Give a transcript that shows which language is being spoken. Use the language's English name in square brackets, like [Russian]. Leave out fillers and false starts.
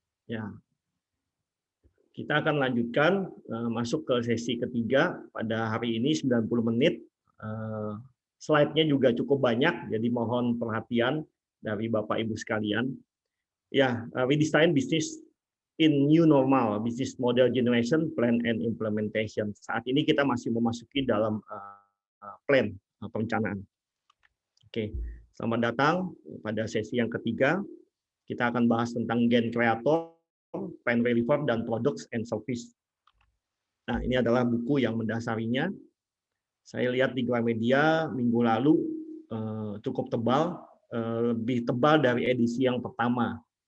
[Indonesian] Ya, kita akan lanjutkan masuk ke sesi ketiga pada hari ini 90 menit. Slide-nya juga cukup banyak, jadi mohon perhatian dari Bapak Ibu sekalian. [English] Ya, we design business in new normal, business model generation, plan and implementation. [Indonesian] Saat ini kita masih memasuki dalam plan perencanaan. Oke, selamat datang pada sesi yang ketiga. Kita akan bahas tentang gain creator, pain reliever, dan products and service. Nah, ini adalah buku yang mendasarinya. Saya lihat di Gramedia minggu lalu cukup tebal, lebih tebal dari edisi yang pertama.